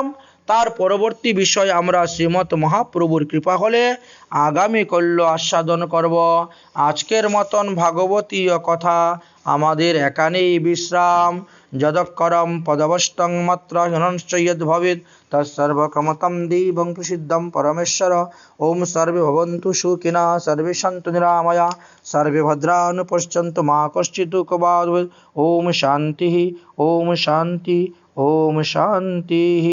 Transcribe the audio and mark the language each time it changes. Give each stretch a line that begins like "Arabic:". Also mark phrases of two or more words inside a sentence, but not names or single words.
Bangla: তার পরবর্তী বিষয় আমরা শ্রীমৎ মহাপ্রভুর কৃপা হলে আগামী কল্য আস্বাদন করব। আজকের মতন ভাগবতীয় কথা আমাদের এখানেই বিশ্রাম।
Sanskrit: যদক্ষরম পদবষ্টং মাত্র হীনশ্চ যদ ভবেৎ তৎসর্বকমতম দেবং প্রসিদ্ধং পরমেশ্বর। ওম সর্বে ভবন্তু সুখিনঃ, সর্বে সন্তু নিরাময়া, সর্বে ভদ্রাণি পশ্যন্তু মা কশ্চিৎ দুঃখভাগ্ ভবেৎ। ওম শান্তি, ওম শান্তি, ওম শান্তি।